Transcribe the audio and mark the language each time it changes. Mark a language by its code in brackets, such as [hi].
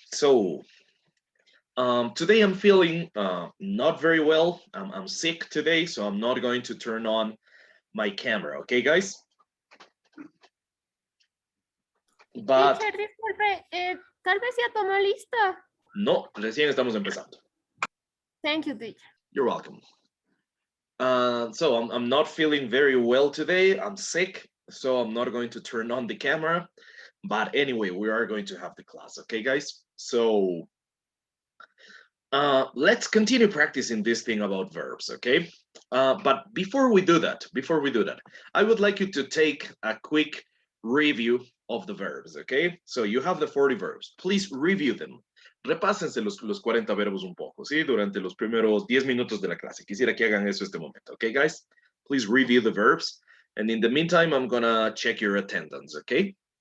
[en] So today I'm feeling not very well. I'm sick today, so I'm not going to turn on my camera. Okay, guys? But [es] Teacher, disculpe, tal vez ya tomó lista. no, recién estamos empezando. [en] Thank you, teacher. You're welcome. So I'm not feeling very well today. I'm sick, so I'm not going to turn on the camera. But anyway, we are going to have the class, okay, guys? So let's continue practicing this thing about verbs, okay? But before we do that, I would like you to take a quick review of the verbs, okay? So you have the 40 verbs. Please review them. [es] Repásense los 40 verbos un poco, ¿sí? Durante los primeros 10 minutos de la clase. Quisiera que hagan eso este momento, [en] okay, guys? Please review the verbs. And in the meantime, I'm gonna check your attendance, okay?